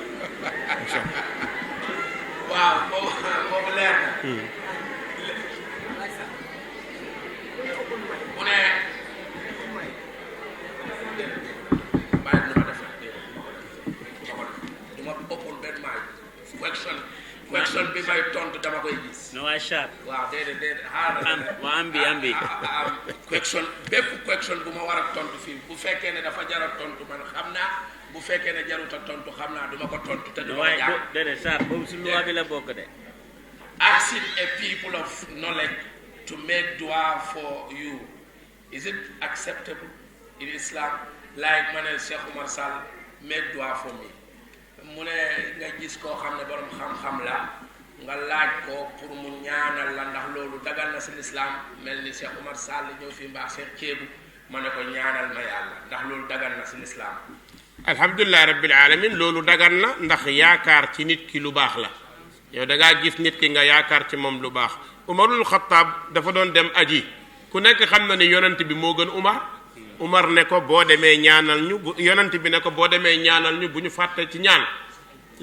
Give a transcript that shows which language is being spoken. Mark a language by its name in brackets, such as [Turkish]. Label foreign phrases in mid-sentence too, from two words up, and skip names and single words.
[Wolof] waaw boobu leer na mu ne bàyyi nu ma def duma ëppul benn maay question bi may tontu dama koy gis no Achar waaw déedéet xaaral waa ambi question bépp question bu ma war a tontu fii bu fekkee ne dafa jar a tontu man xam naa bu fekkee ne jarut a tontu xam naa duma ko tontu te duma ko jàng déedéet Sarr boobu si loi bi la bokk de [English] asking a people of knowledge to make dua for you, is it acceptable in Islam? [Wolof] Like ma ne Cheikh Oumar Sall [English] make dua for me [Wolof] mu ne nga gis koo xam ne borom xam-xam la nga laaj ko pour mu ñaanal la ndax loolu dagal na si l'islam mel ni Cheikh Oumar Sall ñëw fi mbaax Cheikh Ceebu ma ne ko ñaanal ma yàlla ndax loolu dagal na si l'islam. [Arabic] الحمد لله رب العالمين [Wolof] loolu dagan na ndax yaakaar ci nit ki lu baax la yow da ngaa gis nit ki nga yaakaar ci moom lu baax Umarul Xattaab dafa doon dem aji ku nekk xam na ni yonent bi moo gën Umar ne ko boo demee ñaanal ñu yonent bi ne ko boo demee ñaanal ñu bu ñu fàtte ci ñaan